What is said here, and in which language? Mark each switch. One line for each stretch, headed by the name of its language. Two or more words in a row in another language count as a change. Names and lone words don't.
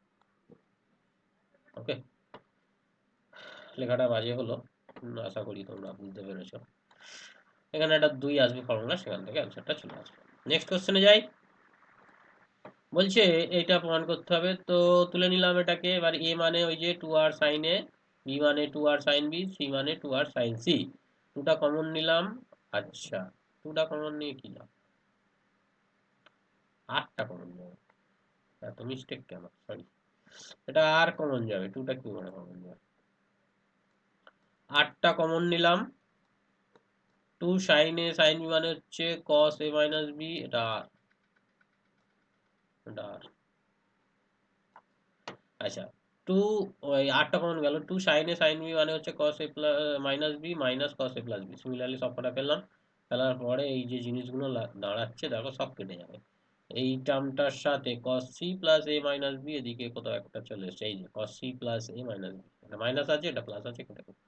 Bangla: ওকে, লেখাটা বাজে হলো, আশা করি তোমরা বুঝতে পেরেছো। এখানে একটা 2 আসবে ফর্মুলা, সেখান থেকে অ্যান্সারটা চলে আসবে।
English: next question
Bangla: যাই। বলছে এইটা প্রমাণ করতে হবে, তো তুলে নিলাম এটাকে। এবার এ মানে ওই যে 2r sin a, বি মানে 2r sin b, সি মানে 2r sin c, টুটা কমন নিলাম। আচ্ছা, টুটা কমন নিয়ে কি লাভ, আটটা কমন যাবে, এত মিস্টেক কেন, সরি, এটা আর কমন যাবে, টুটা কি করে কমন যাবে, আটটা কমন নিলাম। 2 sin a sin b মানে হচ্ছে cos a মাইনাস b, এটা আর, এটা আর। আচ্ছা, 2, ওই 8টা কমন গেল, 2 sin a sin b মানে হচ্ছে cos a মাইনাস b মাইনাস cos a প্লাস b, সিমিলারলি সব কটা পেলাম। ফেলার পরে এই যে জিনিসগুলো দাঁড়াচ্ছে দেখো সব কেটে যাবে। এই টার্মটার সাথে cos c প্লাস a মাইনাস b, এদিকে কোথাও একটা চলে এসেছে, এই যে cos c প্লাস a মাইনাস b, এটা মাইনাস আছে এটা প্লাস আছে, কেটে গেল।